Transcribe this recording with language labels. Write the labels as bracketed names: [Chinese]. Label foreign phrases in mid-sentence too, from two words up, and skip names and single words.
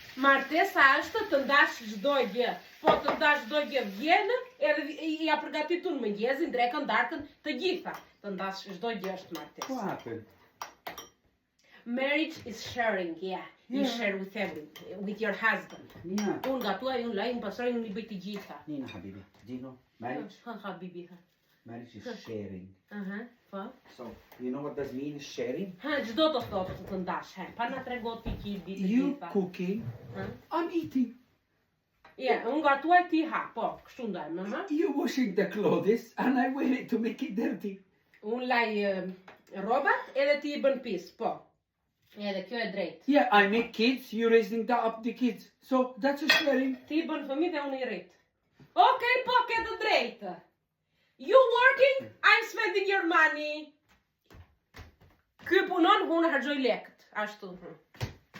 [Albanian] Martesa është të ndash çdo gjë. Po të ndash çdo gjë vjen, edhe ja përgatitun mëngjesin, drekën, darkën, të gjitha. Të ndash çdo gjë është martesë. [English] What happened? Marriage is sharing, yeah. You share with everything, with your husband. Yeah. [Albanian] Unë gatuaj, unë laj, unë pasoj, unë i bëj të gjitha. [English] Nina habibi, do you know marriage? Habibi, ha. Marriage is sharing. [Albanian] Po. [English] So, you know what does mean sharing? [Albanian] Çdo të thotë të ndash, pa na tregot ti që di të [English] You [Albanian] gjitha. [English] cooking, I'm eating. Yeah, [Albanian] unë gatuaj ti ha, po, kështu ndajmë, ha? [English] You washing the clothes and I wear it to make it dirty. [Albanian] Unë laj robat edhe ti i bën pis, po. Edhe kjo e drejt. [English] Yeah, I make kids, you raising up the kids. So, that's a sharing. [Albanian] Ti i bën fëmijë dhe unë i rrit. Okej, po, ke të drejtë. [English] You working, I'm spending your money. [Albanian] Ky punon, unë harxoj lekët, ashtu.